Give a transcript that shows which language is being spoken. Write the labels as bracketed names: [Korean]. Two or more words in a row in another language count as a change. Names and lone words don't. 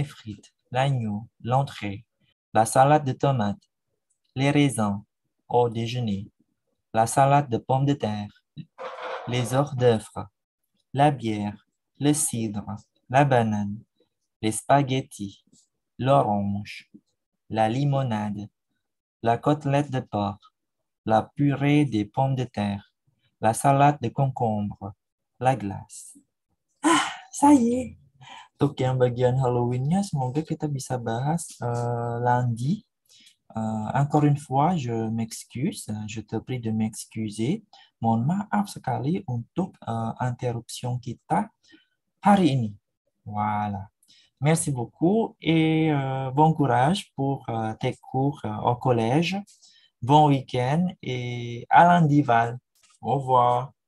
[French] frites, l'agneau, l'entrée, la salade de tomates, les raisins au déjeuner, la salade de pommes de terre, les hors d'œuvre, la bière, le cidre, la banane, les spaghettis, l'orange, la limonade, la côtelette de porc, la purée des pommes de terre, la salade de concombre, la glace. Ça y est. [Indonesian] Untuk yang bagian Halloween-nya, semoga kita bisa bahas lundi. [French] Encore une fois, je m'excuse, je te prie de m'excuser. [Indonesian] Mohon maaf sekali untuk interruption kita hari ini. [French] Voilà. Merci beaucoup et bon courage pour tes cours au collège. Bon week-end et à lundi, Val. Au revoir.